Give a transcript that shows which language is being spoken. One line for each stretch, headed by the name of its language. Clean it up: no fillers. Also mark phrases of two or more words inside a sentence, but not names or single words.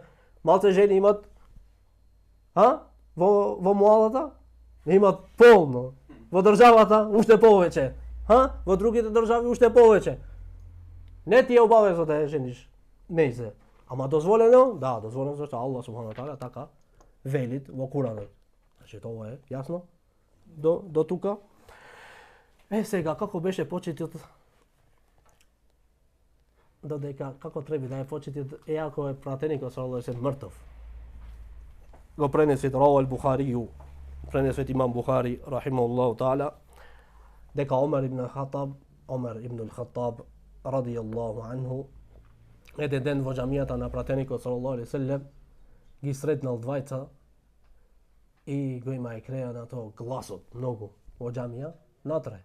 Macedonian: Малце жени имат, во муалата, имат полно. Во државата уште повеќе, во другите држави уште повеќе. Не ти е обавезно да ја жениш нејзе. Ама дозволено? Да, дозволено зашто
Arabic: الله سبحانه تعالى
Macedonian: така велит во Куранот. Значи тоа е јасно до тука. Сега како беше почетот додека како треба да е почетот иако е пратеникот
Arabic: صلى الله عليه وسلم
Macedonian: мртов. Го пренесет равал Бухарију, пренесет имам Бухари
Arabic: رحمه الله تعالى
Macedonian: дека Омер ибн ал-Хаттаб
Arabic: رضي الله عنه
Macedonian: еден ден во џамијата на пратеникот
Arabic: صلى الله عليه وسلم
Macedonian: ги сретнал двајца и го има екреја на тоа гласот многу во џамија натре.